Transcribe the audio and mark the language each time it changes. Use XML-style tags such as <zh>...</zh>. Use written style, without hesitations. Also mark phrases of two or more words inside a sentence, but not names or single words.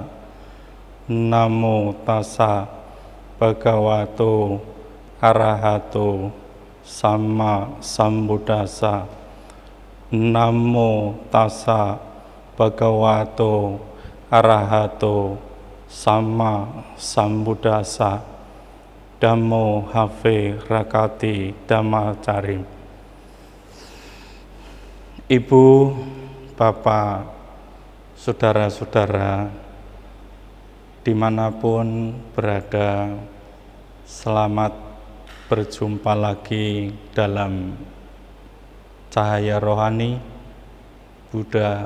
<pi>Namo tassa bhagavato arahato samma sambuddhassa. Namo tassa bhagavato arahato samma sambuddhassa. Dhammo have rakati dhammacarim.</pi> <id>Ibu, bapak, saudara-saudara, dimanapun berada, selamat berjumpa lagi dalam Cahaya Rohani Buddha.</id>